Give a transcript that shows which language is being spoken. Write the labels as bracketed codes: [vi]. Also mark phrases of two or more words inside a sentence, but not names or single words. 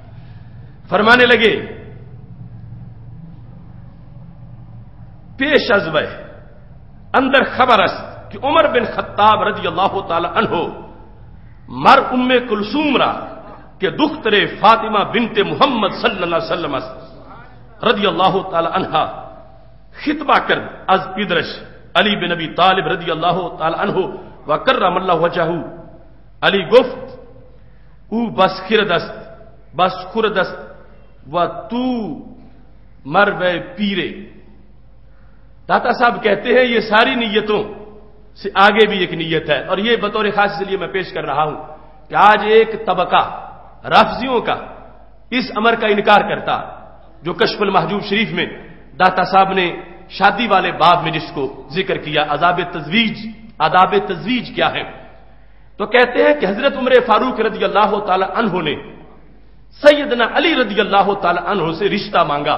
[ur] فرمانے لگے [fa] پیش از وے اندر خبر است کہ عمر بن خطاب [ar] رضی اللہ تعالی عنہ [fa] مر ام کلثوم را کہ دختر فاطمہ بنت محمد [ar] صلی اللہ علیہ وسلم [fa] است [ar] رضی اللہ تعالی عنہا [fa] خطبہ کرد از پیدرش علی بن ابی طالب [ar] رضی اللہ تعالی عنہ و کرم اللہ وجہہ. [fa] علی گفت او بس خردست بس خردست و تو مر وے پیرے. [ur] داتا صاحب کہتے ہیں یہ ساری نیتوں سے آگے بھی ایک نیت ہے, اور یہ بطور خاص اس لیے میں پیش کر رہا ہوں کہ آج ایک طبقہ رافضیوں کا اس امر کا انکار کرتا جو کشف المحجوب شریف میں داتا صاحب نے شادی والے باب میں جس کو ذکر کیا آداب تزویج کیا ہے, تو کہتے ہیں کہ حضرت عمر فاروق [ar] رضی اللہ تعالی عنہ [ur] نے سیدنا علی [ar] رضی اللہ تعالی عنہ [ur] سے رشتہ مانگا.